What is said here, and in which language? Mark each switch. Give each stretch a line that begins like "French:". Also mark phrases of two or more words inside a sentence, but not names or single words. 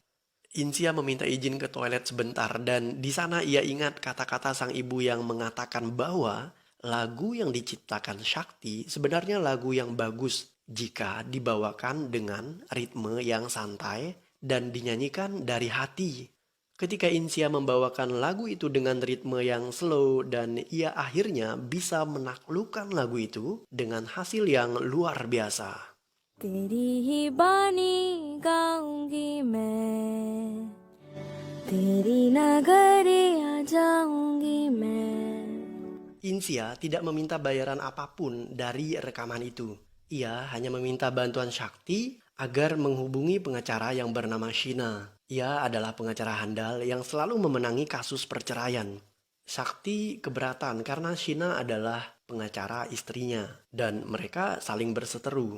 Indonesian: Insia meminta izin ke toilet sebentar dan di sana ia ingat kata-kata sang ibu yang mengatakan bahwa lagu yang diciptakan Sakti sebenarnya lagu yang bagus jika dibawakan dengan ritme yang santai dan dinyanyikan dari hati. Ketika Insia membawakan lagu itu dengan ritme yang slow dan ia akhirnya bisa menaklukkan lagu itu dengan hasil yang luar biasa.
Hindi: तेरी ही बानी गाऊंगी मैं तेरी नगरी आ जाऊंगी मैं.
Indonesian: Insia tidak meminta bayaran apapun dari rekaman itu. Ia hanya meminta bantuan Sakti agar menghubungi pengacara yang bernama Shina. Ia adalah pengacara handal yang selalu memenangi kasus perceraian. Sakti keberatan karena Shina adalah pengacara istrinya dan mereka saling berseteru.